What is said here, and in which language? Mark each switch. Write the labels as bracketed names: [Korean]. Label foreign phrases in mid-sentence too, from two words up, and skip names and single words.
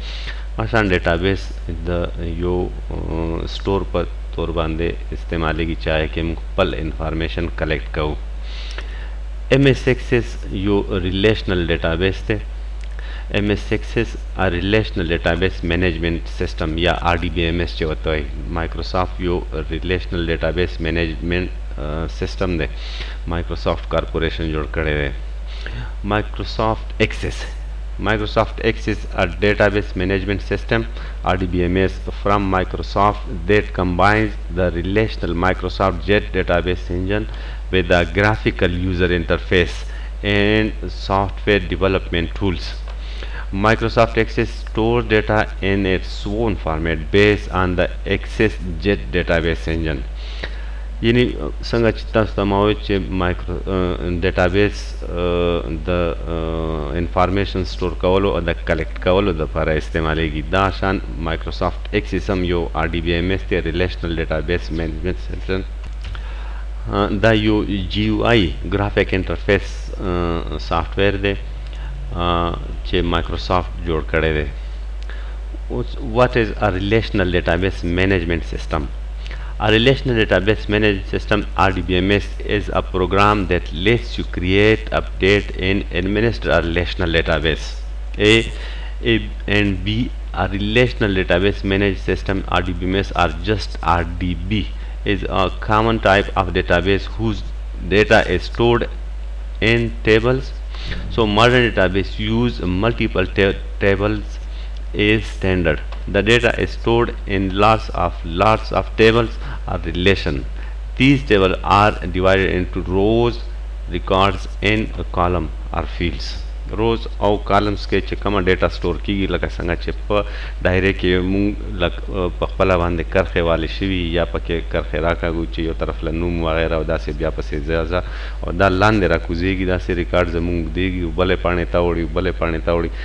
[Pashto] مثلا ډیټابیس د یو سټور په تور باندې استعمالیږي چې هغې کې موږ خپل [English] information collect [Pashto] کوو. ایم ایس ایکسس یو [English] relational database [Pashto] دی. ایم ایس ایکسس [English] relational database management system [Pashto] یا آر ڈی بی ایم ایس چې ورته وایي. مایکروسافت یو [English] relational database management system [Pashto] دی، مایکروسافت کارپوریشن جوړ کړی دی. [English] Microsoft Access. Microsoft Access a database management system (RDBMS) from Microsoft that combines the relational Microsoft Jet database engine with a graphical user interface and software development tools. Microsoft Access stores data in its own format based on the Access Jet database engine. [Pashto] یعنی څنګه چې تاسو ته ما وویل چې ډیټابیس د [English] information store [Pashto] کولو او د کلیکټ کولو دپاره استعمالیږي. دا شان مایکروسافت ایکسس هم یو آر ډي بی ایم ایس دی، [English] relational database management system. [Pashto] دا یو [English] GUI graphic interface software [Pashto] دی چې مایکروسافت جوړ کړی دی. [English] What is a relational database management system? A relational database management system (RDBMS) is a program that lets you create, update, and administer a relational database. A and B. A relational database management system (RDBMS) or just RDB is a common type of database whose data is stored in tables. So modern database use multiple tables is standard. The data is stored in lots of tables or relation. These tables are divided into rows, records, and column or fields. [Pashto] روز او کالمز کې چې کومه [English] data store [Pashto] کیږي، لکه څنګه چې په ډایري کې مونږ په خپله باندې کرښې والې شوي یا پکې کرښې راکاږو چې یو طرف له نوم وغیره او داسې بیا پسې ځه او دا لاندې راکوزېږي، داسې ریکارډ زمونږ دیږي، بلې پاڼې ته وړي، بلې پاڼې ته وړي.